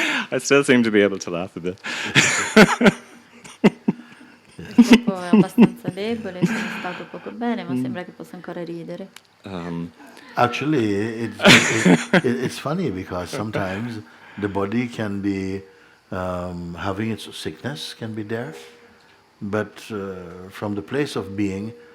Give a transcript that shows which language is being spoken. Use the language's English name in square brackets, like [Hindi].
[English] I still seem to be able to laugh a bit. [Italian] il corpo è abbastanza debole, sono stato poco bene, ma sembra che possa ancora ridere. [English] Actually, it's funny because sometimes the body can be having its sickness can be there, but from the place of being,